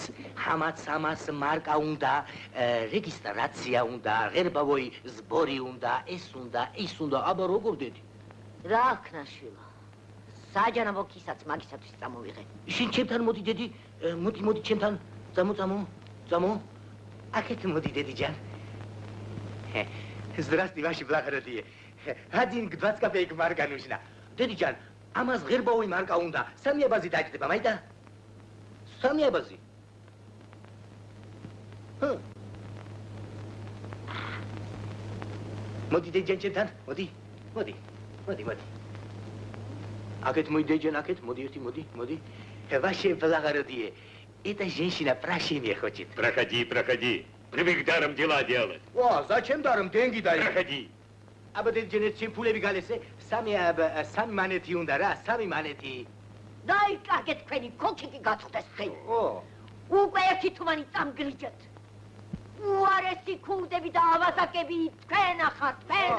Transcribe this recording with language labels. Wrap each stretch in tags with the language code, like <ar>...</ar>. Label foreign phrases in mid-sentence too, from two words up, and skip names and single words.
<ka>ამას მარკა უნდა, რეგისტრაცია უნდა,</ka> <ru>гербовой сбор</ru> <ka>უნდა, ეს უნდა, აბა როგორ დედი? რა ქნა შვილო. საჯანაბო ქისაც მაგისათვის წამოვიღე. შენ ჩემთან მოდი დედი, მოდი ჩემთან. წამო. აქეთ მოდი დედიჯან.</ka> <ru>Здравствуй, ваши благородие.</ru> <ka>1</ka> <ru>копеек марка нужна.</ru> <ka>დედიჯან, ამას ღერბავი მარკა უნდა. 3 აბაზი დაიჭდება, მაიტა? 3 აბაზი. მოდი დედიჯან ჩემთან, მოდი. აქეთ მოდი დედიჯან, აქეთ, მოდი.</ka> <ru>Ваше благородие, эта женщина прощения хочет. Проходи. Привык даром дела делать. О, зачем даром? Деньги дай. Проходи.</ru> <ka>აბა დედიჯან ჩემ ფულები გალესე, 3 მანეთი უნდა რა, 3 მანეთი. დაიკარგე თქვენი კოჩიკი გაწყდეს ხელი. უკვე ერთი თუმანი წამგრიჯეთ. უარესი ქურდები და ავაზაკები თქვენა ხართ, თქვენა.</ka>